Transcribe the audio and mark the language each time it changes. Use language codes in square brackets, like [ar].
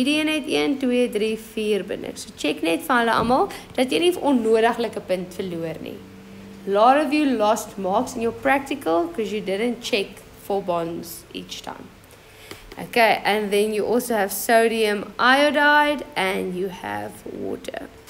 [af] Hierdie een het 1, 2, 3, 4 bindings. So check net van hulle almal, dat jy nie onnodiglike punt verloor nie. [en] A lot of you lost marks in your practical because you didn't check 4 bonds each time. Okay, and then you also have sodium iodide and you have water.